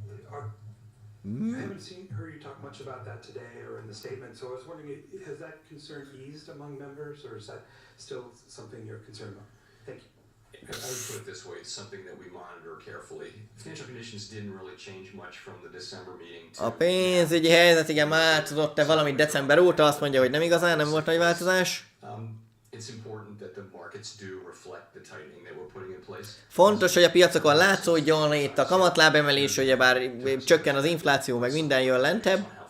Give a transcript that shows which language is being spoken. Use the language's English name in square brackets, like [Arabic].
[English] I haven't heard you talk much about that today or in the statement, so I was wondering, has that concern eased among members or is that still something you're concerned about? Thank you. I would put it this way, it's something that we monitor carefully. Financial conditions didn't really change much from the December meeting to... [Hungarian] A pénzügyi helyzet igen változott-e valamit december óta, azt mondja, hogy nem igazán, nem volt nagy változás. [English] It's important that the markets do reflect the tightening that we're putting in place. [Hungarian] Fontos, hogy a piacokon látszódjon itt a kamatlábemelés, hogy bár csökken az infláció, meg minden jön lentebb.